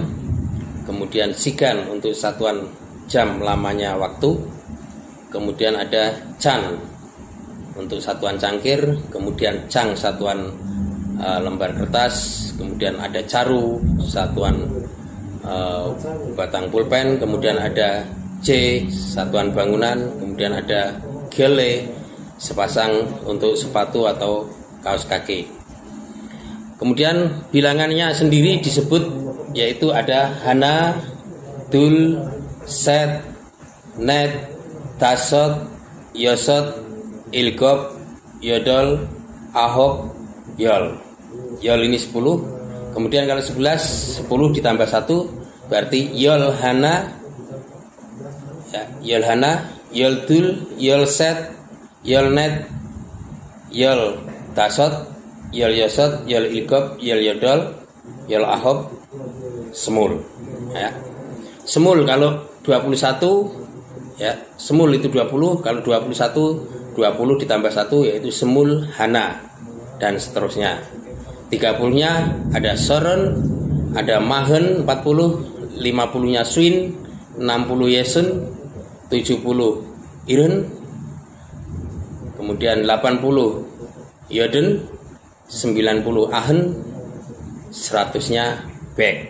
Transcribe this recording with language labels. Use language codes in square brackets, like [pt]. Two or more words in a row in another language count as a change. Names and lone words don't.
[id] kemudian sigan untuk satuan jam lamanya waktu, kemudian ada chan untuk satuan cangkir, kemudian cang satuan lembar kertas, kemudian ada caru satuan batang pulpen, kemudian ada J satuan bangunan, kemudian ada gele sepasang untuk sepatu atau kaos kaki. Kemudian bilangannya sendiri disebut yaitu ada [ko] 하나, 둘, 셋, 넷, 다섯, 여섯, 일곱, 여덟, 아홉, 열. [id] Yol ini 10. Kemudian kalau 11 ditambah 1 berarti [ko] 열 하나, [id] ya, [ko] 열 하나, 열 둘, 열 셋, 열 넷, 열 다섯, 열 여섯, 열 일곱, 열 여덟, 열 아홉, 스물, [id] ya. Semul kalau 21, ya, semul itu 20, kalau 21 20 ditambah 1 yaitu [ko] 스물 하나, [id] dan seterusnya. 30-nya ada soron, ada mahen 40, 50-nya swin, 60 yesun, 70 iren, kemudian 80 yoden, 90 ahen, 100-nya bek.